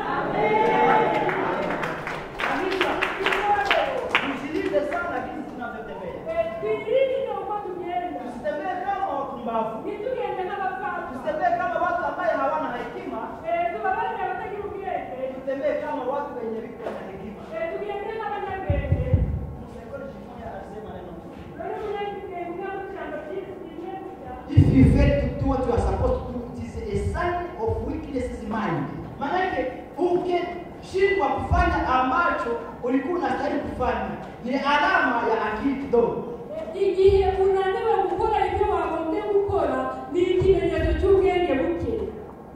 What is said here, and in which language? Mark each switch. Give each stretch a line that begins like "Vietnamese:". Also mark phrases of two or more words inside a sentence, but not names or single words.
Swahili: Amina. Msijilinde sana jinsi tunavyotembea. Tusitembee kama wapumbavu. Tusitembee kama watu ambao hawana hekima. Tutembee kama watu wenye hekima.
English: If you fail to do what you are supposed to do, it is a sign of weakness in mind.
Swahili: Maanake ukishindwa kufanya ambacho ulikuwa unastahili kufanya, ni alama ya akili kidogo.
Kinyarwanda: Igihe unaniwe gukora ibyo wagombye gukora ni ikimenyetso cy'ubwenge buke.